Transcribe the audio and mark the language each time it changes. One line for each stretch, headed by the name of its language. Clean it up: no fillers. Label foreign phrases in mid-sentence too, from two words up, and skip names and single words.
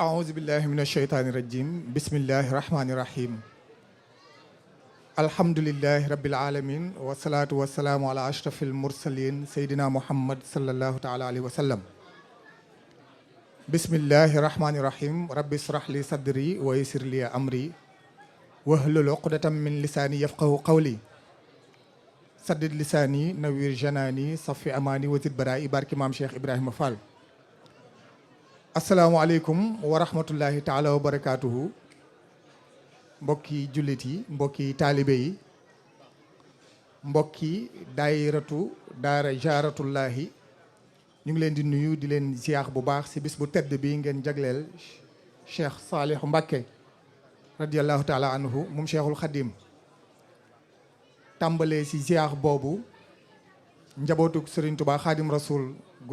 Arabic: أعوذ بالله من الشيطان الرجيم بسم الله الرحمن الرحيم الحمد لله رب العالمين والصلاة والسلام على أشرف المرسلين سيدنا محمد صلى الله تعالى عليه وسلم بسم الله الرحمن الرحيم رب اشرح لي صدري ويسر لي أمري واحلل عقدة من لساني يفقهوا قولي سدد لساني نوير جناني صفي أماني وزد برائي بارك مام شيخ إبراهيم فال السلام عليكم ورحمة الله تعالى وبركاته
Wolof: mbokki jullit yi mbokki taalibe yi mbokki daayiratu daara jaaratullahi ñu ngi leen di nuyu di leen ziyaar bu baax si bis bu tedd bi ngeen jagleel Cheikh Saalihu Mbàkke
Arabic: رضي الله تعالى عنه
Wolof: moom Cheikhul Xadim tàmbalee si ziyaar boobu njabootuk Serigne Touba Xadim Rasul gu